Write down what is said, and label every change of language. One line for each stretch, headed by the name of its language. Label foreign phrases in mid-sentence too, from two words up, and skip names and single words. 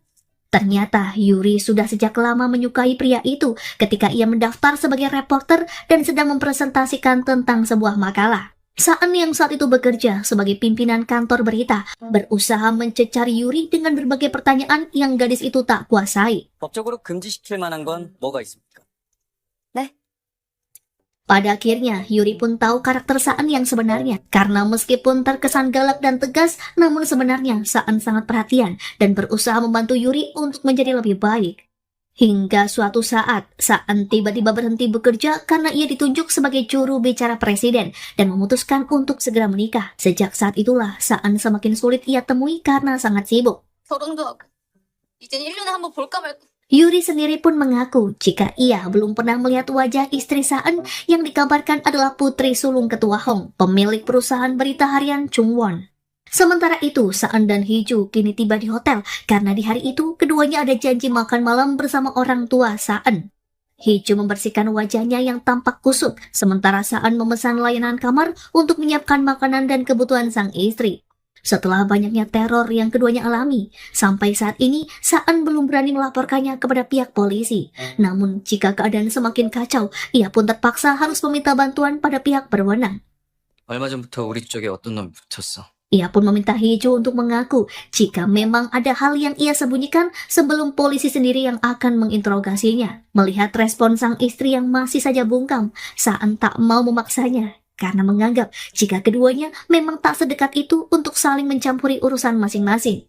Indonesian: Ternyata Yuri sudah sejak lama menyukai pria itu ketika ia mendaftar sebagai reporter dan sedang mempresentasikan tentang sebuah makalah. Saan yang saat itu bekerja sebagai pimpinan kantor berita berusaha mencecari Yuri dengan berbagai pertanyaan yang gadis itu tak kuasai.
Korean: 법적으로 금지시킬 만한 건 뭐가 있습니까?
Indonesian: Pada akhirnya, Yuri pun tahu karakter Saan yang sebenarnya. Karena meskipun terkesan galak dan tegas, namun sebenarnya Saan sangat perhatian dan berusaha membantu Yuri untuk menjadi lebih baik. Hingga suatu saat, Saan tiba-tiba berhenti bekerja karena ia ditunjuk sebagai juru bicara presiden dan memutuskan untuk segera menikah. Sejak saat itulah, Saan semakin sulit ia temui karena sangat sibuk.
Korean: 결혼도 하고. 이젠 1년에 한번 볼까 말까.
Indonesian: Yuri sendiri pun mengaku jika ia belum pernah melihat wajah istri Saan yang dikabarkan adalah putri sulung ketua Hong, pemilik perusahaan berita harian Chungwon. Sementara itu, Saan dan Hiju kini tiba di hotel karena di hari itu keduanya ada janji makan malam bersama orang tua Saan. Hiju membersihkan wajahnya yang tampak kusut, sementara Saan memesan layanan kamar untuk menyiapkan makanan dan kebutuhan sang istri. Setelah banyaknya teror yang keduanya alami, sampai saat ini Saan belum berani melaporkannya kepada pihak polisi. Namun jika keadaan semakin kacau, ia pun terpaksa harus meminta bantuan pada pihak berwenang.
Korean: 얼마 전부터 우리 쪽에 어떤 놈이 붙었어.
Indonesian: Ia pun meminta Hiju untuk mengaku jika memang ada hal yang ia sembunyikan sebelum polisi sendiri yang akan menginterogasinya. Melihat respon sang istri yang masih saja bungkam, Saan tak mau memaksanya karena menganggap jika keduanya memang tak sedekat itu untuk saling mencampuri urusan masing-masing.